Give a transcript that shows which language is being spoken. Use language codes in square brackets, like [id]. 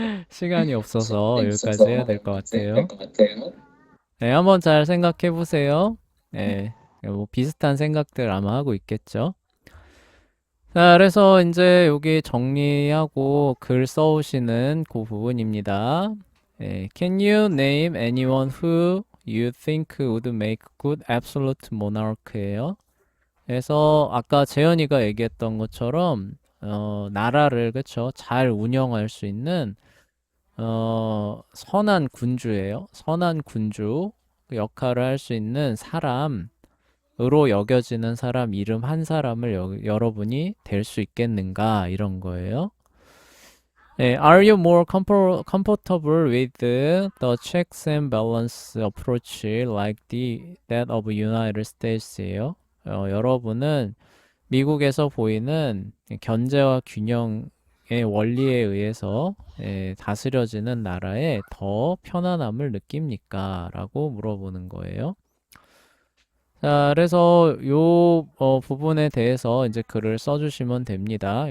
[ko] 시간이 없어서 여기까지 해야 될 것 같아요. 네, 한번 잘 생각해 보세요. 네, 뭐 비슷한 생각들 아마 하고 있겠죠. 자, 그래서 이제 여기 정리하고 글 써오시는 그 부분입니다. [en] Can you name anyone who you think would make good absolute monarch예요? [ko] 그래서 아까 재현이가 얘기했던 것처럼 나라를 그쵸 잘 운영할 수 있는 선한 군주예요. 선한 군주 그 역할을 할 수 있는 사람으로 여겨지는 사람 이름 한 사람을 여러분이 될 수 있겠는가 이런 거예요. [en] Are you more comfortable with the checks and balance approach like that of United States예요? [ko] 여러분은 미국에서 보이는 견제와 균형의 원리에 의해서 다스려지는 나라에 더 편안함을 느낍니까? 라고 물어보는 거예요. 자, 그래서 요 부분에 대해서 이제 글을 써주시면 됩니다.